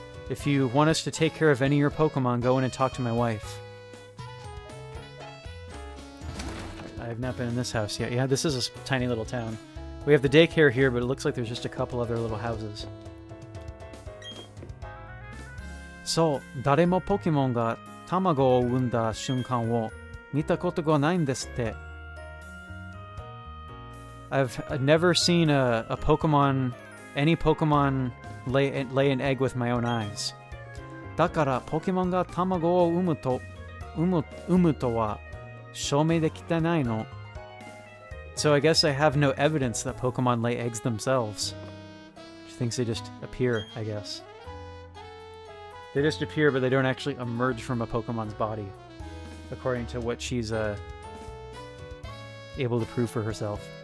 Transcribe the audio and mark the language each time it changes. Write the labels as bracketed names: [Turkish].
[English] If you want us to take care of any of your Pokemon, go in and talk to my wife. I have not been in this house yet. Yeah, this is a tiny little town. We have the daycare here, but it looks like there's just a couple other little houses. [Japanese] So, 誰もポケモンが卵を産んだ瞬間を見たことがないんですって。 [English] I've never seen a Pokemon, any Pokemon lay an egg with my own eyes. [Japanese] だからポケモンが卵を産むとは証明できてないの。 [English] So I guess I have no evidence that Pokemon lay eggs themselves. She thinks they just appear, I guess. They just appear, but they don't actually emerge from a Pokemon's body, according to what she's able to prove for herself.